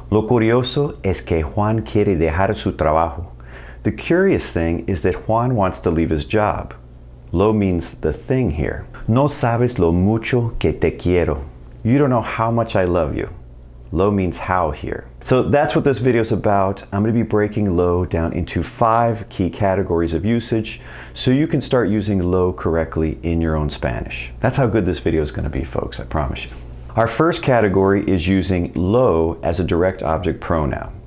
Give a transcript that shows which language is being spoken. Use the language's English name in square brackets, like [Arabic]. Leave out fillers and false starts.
[Spanish] Lo curioso es que Juan quiere dejar su trabajo. [English] The curious thing is that Juan wants to leave his job. Lo means the thing here. [Spanish] No sabes lo mucho que te quiero. [English] You don't know how much I love you. Lo means how here. So that's what this video is about. I'm going to be breaking lo down into 5 key categories of usage so you can start using lo correctly in your own Spanish. That's how good this video is going to be, folks, I promise you. Our first category is using lo as a direct object pronoun.